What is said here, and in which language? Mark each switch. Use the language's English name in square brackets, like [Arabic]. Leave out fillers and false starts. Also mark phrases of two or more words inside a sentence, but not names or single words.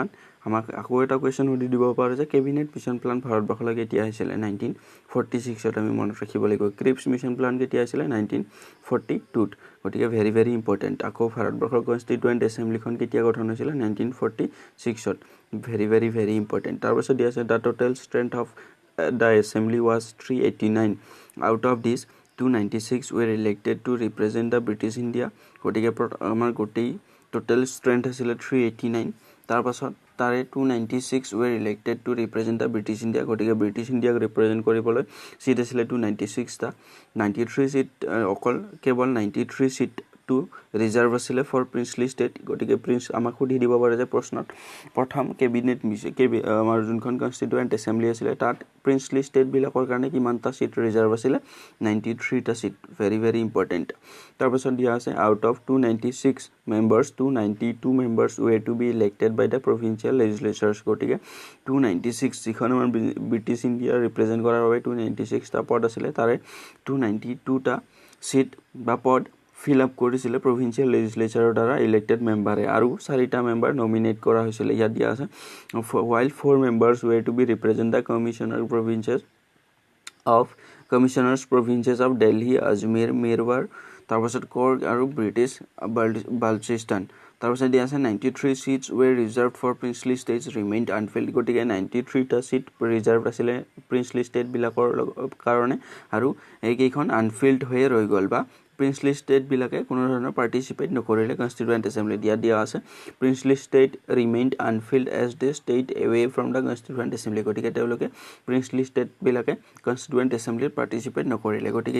[Assamese] আমাক আকৌ এটা কুৱেশ্যন সুধি দিব পাৰে যে কেবিনেট মিছন প্লান ভাৰতবৰ্ষলৈ কেতিয়া আহিছিলে, 1946ত আমি মনত ৰাখিব লাগিব। ক্ৰিপছ মিছন প্লান কেতিয়া আহিছিলে, 1942ত। গতিকে [English] very very important. [Assamese] আকৌ ভাৰতবৰ্ষৰ কনষ্টিটিউৱেণ্ট এছেম্বলিখন কেতিয়া গঠন হৈছিলে, 1946ত। [English] very very very important. [Assamese] তাৰপাছত দিয়া আছে [English] the total strength of the assembly was [Assamese] 389, [English] out of this 296 were elected to represent the British India। [Assamese] গতিকে আমাৰ গোটেই [English] total strength [Assamese] আছিলে 389। তাৰপাছত তাৰে 296 [English] were elected to represent the British India [Assamese] গতিকে ব্ৰিটিছ ইণ্ডিয়াক ৰিপ্ৰেজেণ্ট কৰিবলৈ সিট আছিলে 296 টা 93 সিট অকল কেৱল 93 সিট টু ৰিজাৰ্ভ আছিলে [English] for princely [Assamese] ষ্টেট গতিকে প্ৰিন্স আমাক সুধি দিব পাৰে যে প্ৰশ্নত প্ৰথম কেবিনেট মিছে আমাৰ যোনখন কনষ্টিটিউৱেণ্ট এছেম্বলি আছিলে তাত [English] princely state [Assamese] বিলাকৰ কাৰণে কিমানটা সিট ৰিজাৰ্ভ আছিলে 93 টা সিট [English] very important [Assamese] তাৰপিছত দিয়া আছে [English] out of [Assamese] 296 [English] members 292 members were to be elected by the provincial legislatures [Assamese] গতিকে 296 যিখন আমাৰ ব্ৰিটিছ ইণ্ডিয়া ৰিপ্ৰেজেণ্ট কৰাৰ বাবে 296 টা পদ আছিলে তাৰে 292 টা সিট বা পদ [English] fill up [Assamese] কৰিছিলে [English] provincial legislature [Assamese] দ্বাৰা [English] elected member [Assamese] আৰু 4টা member nominate কৰা হৈছিল ইয়াত দিয়া আছে [English] while 4 members were to be represent the commissioners provinces of Delhi Ajmer Mirwar [Assamese] তাৰপাছত কৰ্গ আৰু ব্ৰিটিছ বালচিস্তান তাৰপাছত দিয়া আছে [English] 93 seats were reserved for princely states remained unfilled [Assamese] গতিকে 93 টা সিট ৰিজাৰ্ভ আছিলে [English] princely state [Assamese] বিলাকৰ কাৰণে আৰু এইকেইখন আনফিল্ড হৈ ৰৈ গ'ল বা [English] princely state [Assamese] বিলাকে কোনো ধৰণৰ পাৰ্টিসিপেট নকৰিলে কনষ্টিটিউৱেণ্ট এছেম্বলি দিয়া আছে [English] princely state remained unfilled as they stayed away from the constituent assembly [Assamese] গতিকে তেওঁলোকে [English] princely state [Assamese] বিলাকে কনষ্টিটিউৱেণ্ট এছেম্বলিত পাৰ্টিসিপেট নকৰিলে গতিকে